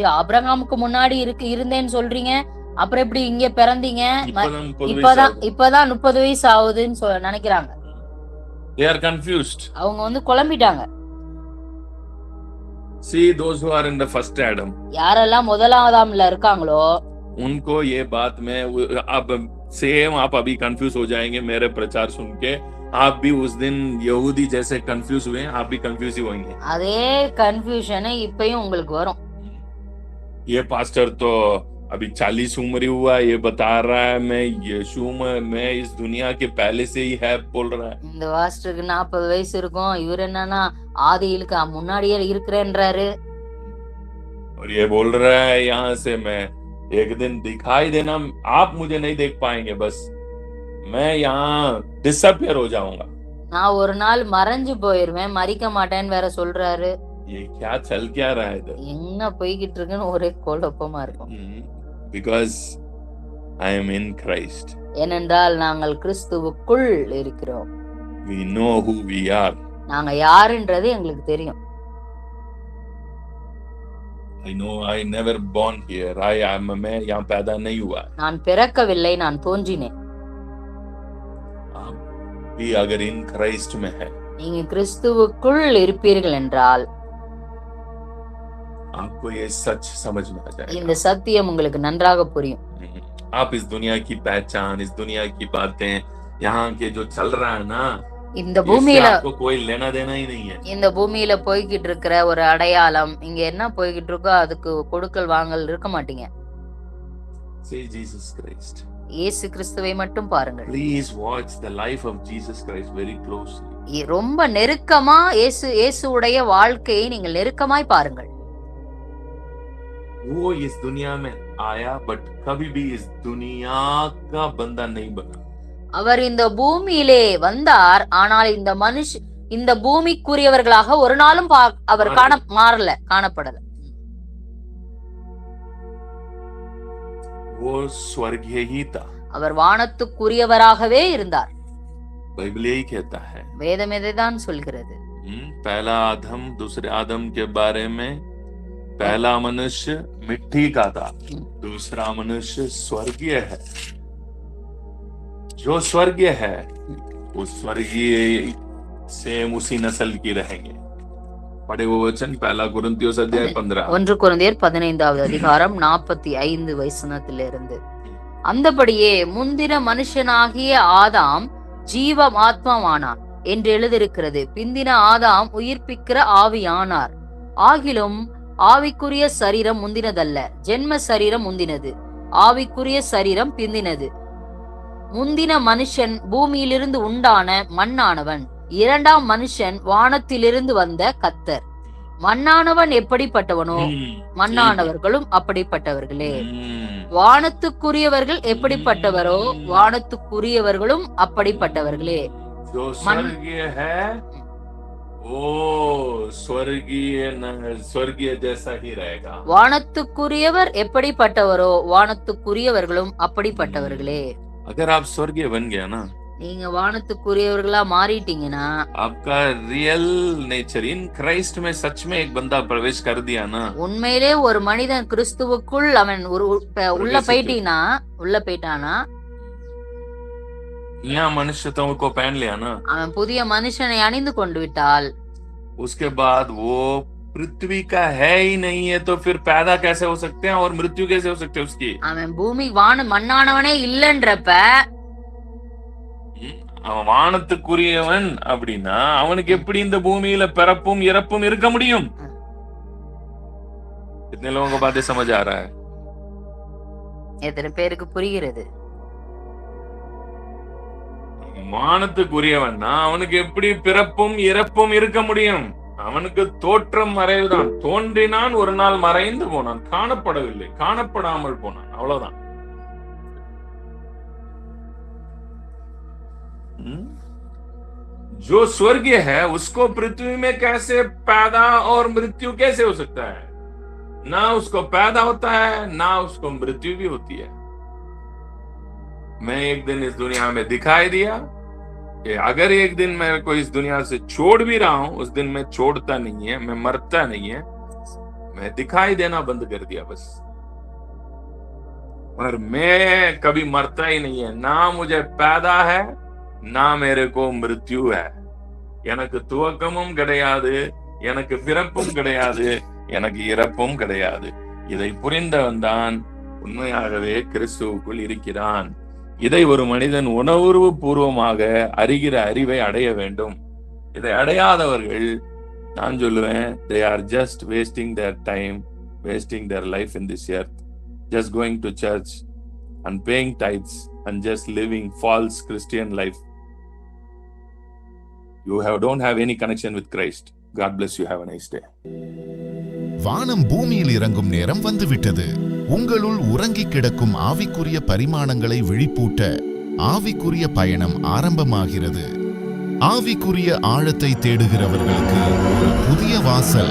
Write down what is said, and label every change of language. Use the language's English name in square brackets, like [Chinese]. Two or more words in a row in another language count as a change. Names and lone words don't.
[Tamil] ஆபிரகாமுக்கு முன்னாடி இருந்தேன்னு சொல்றீங்க, அப்புறம் எப்படி இங்க பிறந்தீங்க? இப்பதான் 30 வயசு ஆகுதுன்னு நினைக்கிறாங்க. [English] They are confused. [Tamil] அவங்க வந்து குழம்பிட்டாங்க. [English] See those who are in the first Adam. [Tamil] யாரெல்லாம் முதலாவதாம்ல இருக்காங்களோ [Hindi] उनको ये बात में अब सेम आप अभी कंफ्यूज हो जाएंगे मेरे प्रचार सुन के. आप भी उस दिन यहूदी जैसे कंफ्यूज हुए, आप भी कंफ्यूज ही होंगे. [Tamil] அதே கன்ஃபியூஷன் இப்பயும் உங்களுக்கு வரும். [Hindi] ये पास्टर तो अभी 40 उम्र ही हुआ, ये बता रहा है मैं यीशु में इस दुनिया के पहले से ही है बोल रहा है. [Tamil] இந்த பாஸ்டருக்கு 40 வயசு இருக்கும், இவர் என்னன்னா ஆதியிலுக்கு முன்னாடியே இருக்கிறேன்றாரு. [Hindi] और ये बोल रहा है यहाँ से मैं एक दिन दिखाई देना, आप मुझे नहीं देख पाएंगे, बस मैं यहाँ डिसअपियर हो जाऊंगा. [Tamil] நான் ஒரு நாள் மறைஞ்சு போயிருவேன், மரிக்க மாட்டேன்னு வேற சொல்றாரு. [Hindi] ये क्या चल क्या रहा है इधर? [Tamil] என்ன போய்கிட்டு இருக்குன்னு ஒரே குழப்பமா இருக்கும். [English] Because I am in Christ. [Tamil] ஏனென்றால் நாங்கள் கிறிஸ்துவுக்குள் இருக்கிறோம். [English] We know who we are. [Tamil] நாங்க யாருன்றது எங்களுக்கு தெரியும். [English] I know I never born here. [Hindi] मैं यहाँ पैदा नहीं हुआ. [Tamil] நான் பிறக்கவில்லை, நான் தோன்றினேன். [Hindi] आप भी अगर [English] in Christ [Hindi] में है, [Tamil] நீங்க கிறிஸ்துவுக்குள் இருப்பீர்கள் என்றால் [Hindi] आपको ये सच समझ में आ जाएगा. [Tamil] இந்த சத்தியம் உங்களுக்கு நன்றாக புரியும். [Hindi] आप इस दुनिया की पहचान, इस दुनिया की बातें, यहाँ के जो चल रहा है ना, [Tamil] இந்த பூமியில [Hindi] आपको कोई लेना देना ही नहीं है. [Tamil] இந்த பூமியில போய்கிட்டு இருக்கிற ஒரு அடையாளம், இங்க என்ன போய்கிட்டு இருக்கோ அதுக்கு கொடுக்கல் வாங்கல் இருக்க மாட்டீங்க. [English] Say Jesus Christ. [Tamil] இயேசு கிறிஸ்துவை மட்டும் பாருங்கள். [English] Please watch the life of Jesus Christ very closely. [Tamil] ரொம்ப நெருக்கமா இயேசுவுடைய வாழ்க்கையை நீங்கள் நெருக்கமாய் பாருங்கள். [Hindi] वो इस दुनिया में आया, बट कभी भी इस दुनिया का बंदा नहीं बना. [Tamil] அவர் இந்த பூமியிலே வந்தார், ஆனால் இந்த பூமிக்குரியவர்களாக ஒரு நாளும் அவர் காணப்படல. [Hindi] वो स्वर्गीय ही था. [Tamil] அவர் வானத்துக்குரியவராகவே இருந்தார். [Hindi] बाइबल यही कहता है. [Tamil] வேதம் இதைதான் சொல்கிறது. [Hindi] पहला आदम, दूसरे आदम के बारे में, पहला मनुष्य मिट्टी का था, दूसरा मनुष्य स्वर्गीय है. जो स्वर्गीय है वो स्वर्गीय सेम उसी नस्ल की रहेंगे. पढ़े वो वचन पहला कुरिन्थियोस अध्याय 15. [Tamil] 1 கொரிந்தியர் 15வது அதிகாரம் 45 வசனத்திலிருந்து. அந்தபடியே முந்தின மனுஷனாகிய ஆதாம் ஜீவாத்மாவானான் என்று எழுதியிருக்கிறது. பிந்தின ஆதாம் உயிர்ப்பிக்கிற ஆவியானார். ஆகிலும் ஆவிக்குரிய சரீரம் முந்தினதல்ல, ஜென்ம சரீரம் முந்தினது, ஆவிக்குரிய சரீரம் பிந்தினது. முந்தின மனுஷன் பூமியிலிருந்து உண்டான மண்ணானவன், இரண்டாம் மனுஷன் வானத்திலிருந்து வந்த கர்த்தர். மண்ணானவன் எப்படிப்பட்டவனோ மண்ணானவர்களும் அப்படிப்பட்டவர்களே. வானத்துக்குரியவர்கள் எப்படிப்பட்டவரோ வானத்துக்குரியவர்களும் அப்படிப்பட்டவர்களே. [Hindi] स्वर्गीय जैसा ही रहेगा. [Tamil] வானத்துக்குரியவர் எப்படிப்பட்டவரோ வானத்துக்குரியவர்களும் அப்படிப்பட்டவர்களே. [Hindi] अगर आप स्वर्गीय बन गया ना, [Tamil] நீங்க வானத்துக்குரியவர்களா மாறிட்டீங்கன்னா, [Hindi] आपका [English] real nature in Christ [Hindi] में सच में एक बंदा प्रवेश कर दिया ना, [Tamil] உண்மையிலே ஒரு மனிதன் கிறிஸ்துவுக்குள் அவன் உள்ள போயிட்டானா, [Hindi] यहाँ मनुष्यत्व को पहन लिया ना, [Tamil] அவன் புதிய மனுஷனை அணிந்து கொண்டு விட்டால், [Hindi] उसके बाद वो पृथ्वी का है ही नहीं है, तो फिर पैदा कैसे हो सकते हैं और मृत्यु कैसे हो सकते हैं उसकी. [Tamil] அவன் பூமி மண்ணானவனே இல்லன்றப்ப அவன் வானத்துக்குரியவன் அப்படின்னா அவனுக்கு எப்படி இந்த பூமியில பிறப்பும் இறப்பும் இருக்க முடியும்? [Hindi] कितने लोगों को बातें समझ आ रहा है? [Tamil] எத்தனை பேருக்கு புரிகிறது? வானத்துக்குரியவன்னா அவனுக்கு எப்படி பிறப்பும் இறப்பும் இருக்க முடியும்? அவனுக்கு தோற்றம் மறைவுதான். தோன்றினான், ஒரு நாள் மறைந்து போனான், காணப்படவில்லை, காணப்படாமல் போனான், அவ்வளவுதான். [Hindi] जो स्वर्गीय है उसको पृथ्वी में कैसे पैदा और मृत्यु कैसे हो सकता है? ना उसको पैदा होता है, ना उसको मृत्यु भी होती है। मैं एक दिन इस दुनिया में दिखाई दिया कि अगर एक दिन मेरे को इस दुनिया से छोड़ भी रहा हूं, उस दिन मैं छोड़ता नहीं है, मैं मरता नहीं है, मैं दिखाई देना बंद कर दिया बस। और मैं कभी मरता ही नहीं है, ना मुझे पैदा है, ना मेरे को मृत्यु है। [Tamil] எனக்கு துவக்கமும் கிடையாது, எனக்கு பிறப்பும் கிடையாது, எனக்கு இறப்பும் கிடையாது. இதை புரிந்தவன் தான் உண்மையாகவே கிறிஸ்துவுக்குள் இருக்கிறான். இதை ஒரு மனிதன் உணர்வு பூர்வமாக அறிகிற அறிவை அடைய வேண்டும். இதை அடையாதவர்கள், நான் சொல்லுவேன், [English] they are just wasting their time, wasting their life in this earth, just going to church and paying tithes and just living false Christian life. You don't have any connection with Christ. God bless you. Have a nice day. [Tamil] வானம் பூமியில் இறங்கும் நேரம் வந்துவிட்டது. உங்களுள் உறங்கி கிடக்கும் ஆவிக்குரிய பரிமாணங்களை விழிப்பூட்ட ஆவிக்குரிய பயணம் ஆரம்பமாகிறது. ஆவிக்குரிய ஆழத்தை தேடுகிறவர்களுக்கு ஒரு புதிய வாசல்.